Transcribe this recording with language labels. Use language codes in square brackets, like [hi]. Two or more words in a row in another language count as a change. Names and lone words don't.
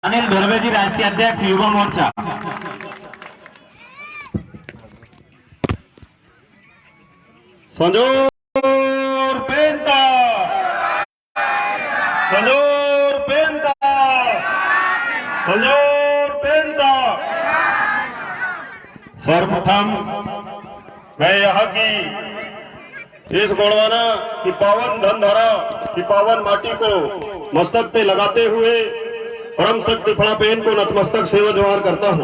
[hi] अनिल धुर्वे जी, राष्ट्रीय अध्यक्ष युवा मोर्चा। [gon] संजोर पेंता, संजोर पेंता, संजोर पेंता। [hi] सर्वप्रथम मैं यहाँ की इस गोंडवाना की पावन धनधारा की पावन माटी को मस्तक पे लगाते हुए परम शक्ति फड़ापेन को नतमस्तक सेवा जोहार करता हूँ।